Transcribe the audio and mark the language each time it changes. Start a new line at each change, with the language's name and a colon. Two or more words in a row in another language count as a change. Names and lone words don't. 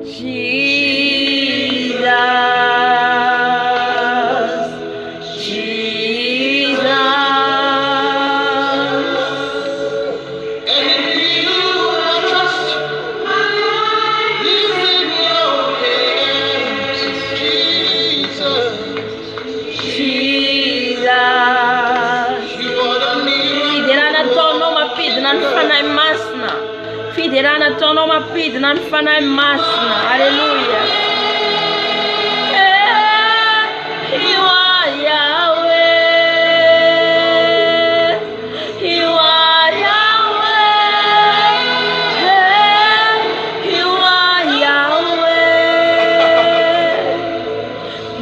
English: Jesus, Jesus. And in you I trust, my life is in your hands, Jesus.
Malagasy: Fiderana ataonao mampidina ny fanahy masina. Fiderana ataonao mampidina ny fanahy masina.
English: Alléluia. You are Yahweh. You are Yahweh. You are Yahweh.